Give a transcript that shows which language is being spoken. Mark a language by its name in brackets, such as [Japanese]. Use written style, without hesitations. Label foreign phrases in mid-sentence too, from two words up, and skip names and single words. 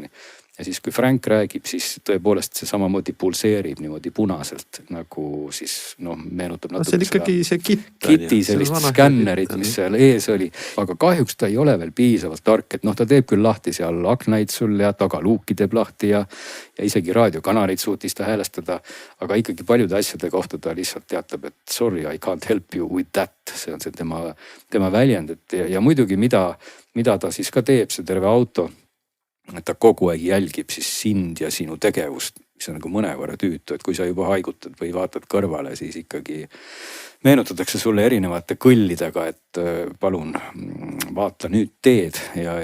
[Estonian] Ja siis kui Frank räägib, siis tõepoolest see samamoodi pulseerib niimoodi punaselt, nagu siis meenutab natuke. See on ikkagi see Kitty sellist skännerit, mis seal ees oli. Aga kahjuks ta ei ole veel piisavalt tark, et ta teeb küll lahti seal aknaid sul ja tagaluuki teeb lahti ja isegi raadiokanaleid suutis ta häälestada. Aga ikkagi paljude asjade kohta ta lihtsalt teatab, et [English] sorry, I can't help you with that. [Estonian] See on see tema väljend, ja muidugi mida ta siis ka teeb, see terve auto. et ta kogu aeg jälgib siis sind ja sinu tegevust, mis on nagu mõnevõrra tüütu, et kui sa juba haigutad või vaatad kõrvale, siis ikkagi meenutatakse sulle erinevate kõllidega, et palun vaata nüüd teed ja